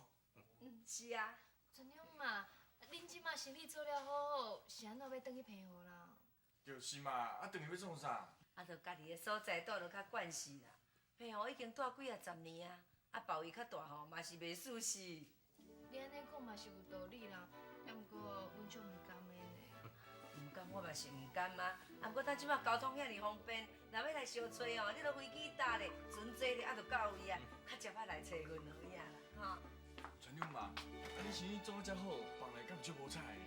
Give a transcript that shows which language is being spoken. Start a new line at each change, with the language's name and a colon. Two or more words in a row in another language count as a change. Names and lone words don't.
Min Nan Chinese: 是啊。陈娘嘛，恁即马生意做了好，是安怎要转去平湖啦？就是嘛，啊，等于要创啥？啊，着家己的所在住着较惯势啦。平湖已经住几啊十年啊，啊，鲍鱼较大吼，嘛是袂舒适。你安尼讲嘛是有道理啦，也毋过阮就毋甘的呢。毋甘我嘛是毋甘啊，啊，不过咱即马交通遐尔方便，若要来相找哦，你着飞机搭咧，船坐咧，啊，着到位啊，较接啊来找阮而已啦，吼。陈娘嘛，啊，你生意做得遮好，放来敢有足无彩的？